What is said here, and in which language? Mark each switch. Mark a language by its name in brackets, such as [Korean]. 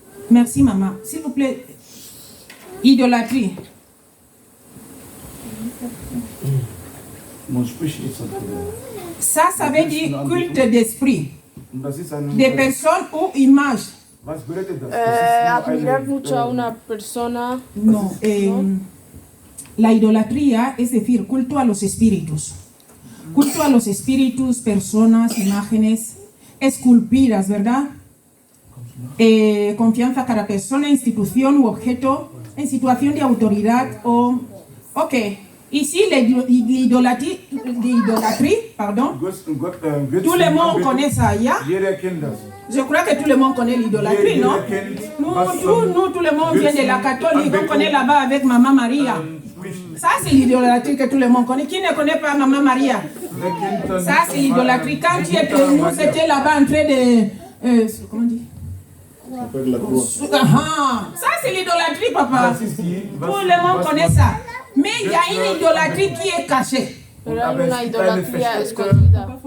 [French] Merci, maman. S'il vous plaît. Idolâtrie. [German] Man spricht jetzt [French] Ça veut dire culte d'esprit. [German] Und das ist [French] Des personnes ou images. [German] was bedeutet das? [Spanish] admirar mucho a una persona. No, la idolatría es decir, culto a los espíritus. Culto a los espíritus, personas, imágenes, esculpidas, ¿verdad? Confianza a cada persona, institución u objeto en situación de autoridad o... [French] Ok, ici l'idolâtrie, pardon, tout le monde connaît ça, ya? [German] Jeder kennt das. [French] Je crois que tout le monde connaît l'idolâtrie, non? Nous, tout le monde vient de la catholique, on connaît là-bas avec Maman Maria. Ça, c'est l'idolâtrie que tout le monde connaît. Qui ne connaît pas Maman Maria? Ça, c'est l'idolâtrie. Quand tu étais, nous étions là-bas en train de... comment on dit? Ça, c'est l'idolâtrie, papa. Tout le monde connaît ça. Mais il y a une idolâtrie qui est cachée. [Spanish] Pero hay una idolatría escondida.